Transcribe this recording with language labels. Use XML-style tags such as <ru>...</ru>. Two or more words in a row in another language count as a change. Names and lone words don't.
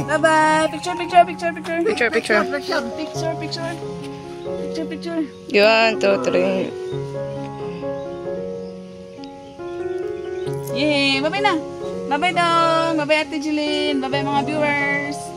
<en>Bye-bye. Picture. Picture. Picture. 1, 2, 3. Yay!</en> <ceb>Bye-bye na. Bye-bye dong. Bye-bye Ate Jeline. Bye-bye mga viewers.</ceb>